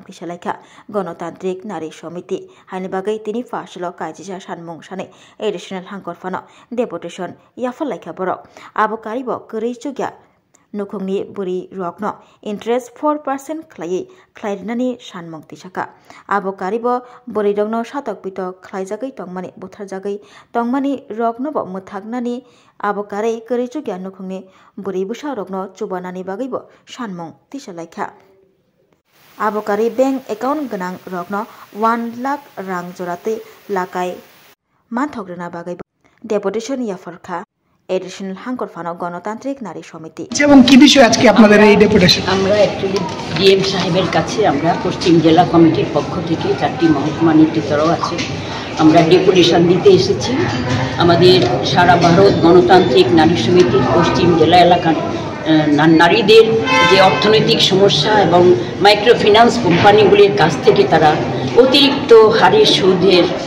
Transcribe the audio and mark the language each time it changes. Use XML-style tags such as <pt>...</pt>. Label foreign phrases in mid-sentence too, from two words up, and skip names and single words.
<trp>तिसालायखा गणतान्त्रिक नारी समिति हायनि बागै तिनि फासल काइजिसा सानमुं सानै एडिशनल हांकरफानो डेपुटेशन याफालायखा बरक आबकारिबो कुरिचुके नुखुंनि बुरि रकनो इन्ट्रेस्ट 4% ख्लायनानि सानमुं तिसाखा आबकारिबो बुरि रकनो सातक पितक ख्लायजागै तंमानि बुथारजागै तंमानि रकनोबो मुथागनानि आबकारै कुरिचुके नुखुंनि बुरि बुसा रकनो चुबानानि बागैबो सानमुं तिसालायखा आबकारी</trp> <en>bank account</en> <trp>गनां रकनो 1 लाख रां जराते लाकाय मानथग्रना बागै डेपुटेशन याफारखा एडिशनल हांकरफानो गणतांत्रिक नारी समिति</trp> <bn>এবং কি বিষয় আজকে আপনাদের এই ডেপুটেশন আমরা অ্যাকচুয়ালি ডিএম সাহেবের কাছে আমরা পশ্চিম জেলা কমিটির পক্ষ থেকে 4টি মহকুমা নেতৃত্বরাও আছে আমরা ডেপুটেশন দিতে এসেছি আমাদের সারা ভারত গণতান্ত্রিক নারী সমিতির পশ্চিম জেলা এলাকার নারীদের যে অর্থনৈতিক সমস্যা এবং</bn> <en>micro finance</en> <bn>কোম্পানিগুলির কাছ থেকে তারা অতিরিক্ত হারে সুদের</bn>